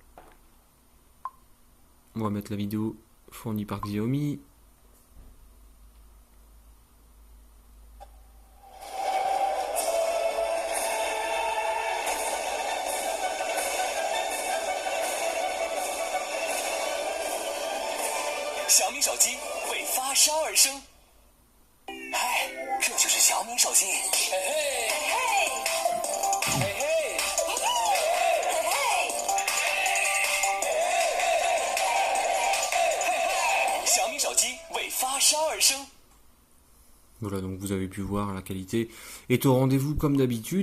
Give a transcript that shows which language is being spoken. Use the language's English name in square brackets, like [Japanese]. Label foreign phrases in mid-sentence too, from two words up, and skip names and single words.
[French] On va mettre la vidéo fournie par Xiaomi. [Chinese] Xiaomi 手机为发烧而生，嗨，这就是小米手机。嘿嘿，嘿嘿，嘿嘿，小米手机为发烧而生。 [French] Voilà, donc vous avez pu voir, la qualité est au rendez-vous comme d'habitude.